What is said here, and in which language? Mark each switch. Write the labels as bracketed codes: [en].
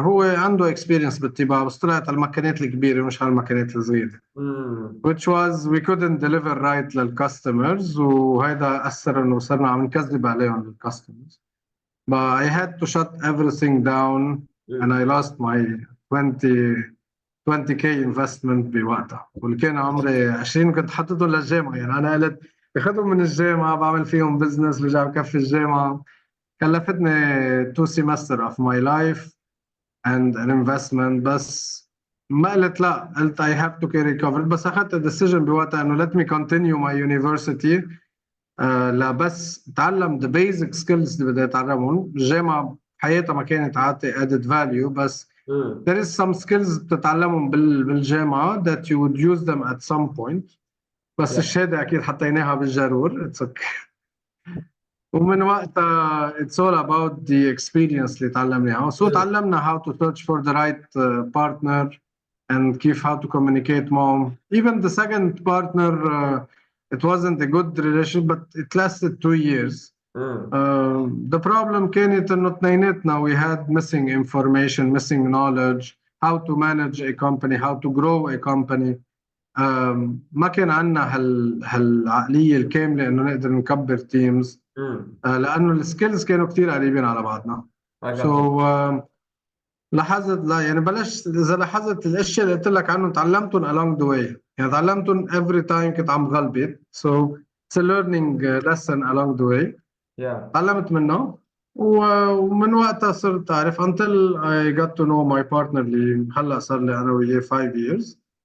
[ar] هو عنده اكسبيرينس بالطباعة بس طلعت على المكانات الكبيرة مش على المكانات الصغيرة. [en] which was we couldn't deliver right [ar] للكاستمرز، وهيدا أثر إنه صرنا عم نكذب عليهم للكاستمرز. [en] But I had to shut everything down and I lost my 20k investment [ar] بوقتها، واللي كان عمري 20 كنت حطيتهم للجامعة. يعني أنا قلت باخذهم من الجامعة بعمل فيهم بزنس برجع بكفي الجامعة. كلفتني [en] 2 semester of my life and an investment. [ar] بس ما قلت لا، قلت [en] I have to carry covered. [ar] بس أخذت [en] decision [ar] بوقتها إنه [en] let me continue my university. [ar] لا بس اتعلم [en] the basic skills [ar] اللي بدي اتعلمهم. الجامعة حياتها ما كانت عاطي [en] added value، بس there is some skills [ar] بتتعلمهم بالجامعة [en] that you would use them at some point. [ar] بس الشهادة أكيد حطيناها بالجرور. [en] It's okay. [ar] ومن وقتها [en] it's all about the experience [ar] اللي تعلمناها. [en] So [ar] تعلمنا [en] how to search for the right partner and كيف how to communicate [ar] معهم. [en] Even the second partner it wasn't a good relationship but it lasted 2 years. The problem [ar] كانت إنه اثنيناتنا [en] we had missing information, missing knowledge, how to manage a company, how to grow a company. [ar] ما كان عندنا هالعقلية الكاملة إنه نقدر نكبر teams. لأنه السكيلز كانوا كتير قريبين على بعضنا. So لاحظت لا يعني بلشت إذا لاحظت الأشياء اللي قلت لك عنهم تعلمتهم [en] along the way. [ar] يعني تعلمتهم [en] every time [ar] كنت عم غلبت. [en] So it's a learning lesson along the way. [ar] تعلمت منه ومن وقتها صرت أعرف [en] until I got to know my partner [ar] اللي هلا صار لي أنا وياه [en] 5 years.